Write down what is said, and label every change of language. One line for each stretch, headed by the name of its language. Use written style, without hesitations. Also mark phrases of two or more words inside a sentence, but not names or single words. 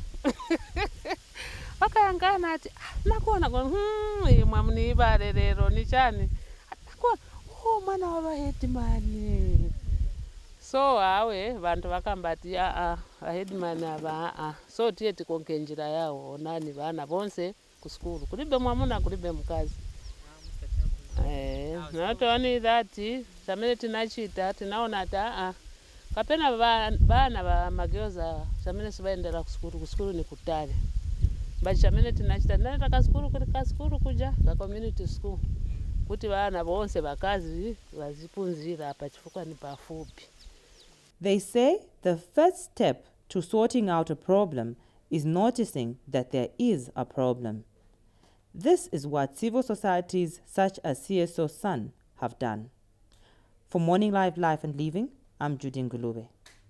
Nsenga: Vakayangana ati nakuona mwamuni ibare rero ni chani. Nakuona mwana wava headman. So awe vantu vakambati headman ava so tiye tikonke njira yawo nani vana bonse ku school kulibe mwamuna kulibe mukazi.
English: Not only that,
Nsenga: chamene tinachita tinaona ata kapena vana va magyoza chamene sivaendera ku school ni kutale. But chamene tinachita ndana ka school kuja ka community school kuti vana bonse vakazi vazipunzira apa chifukwa ni pafupi.
English: They say the first step to sorting out a problem is noticing that there is a problem. This is what civil societies such as CSO Sun have done. For Morning Live Life and Living, I'm Judy Ngulube.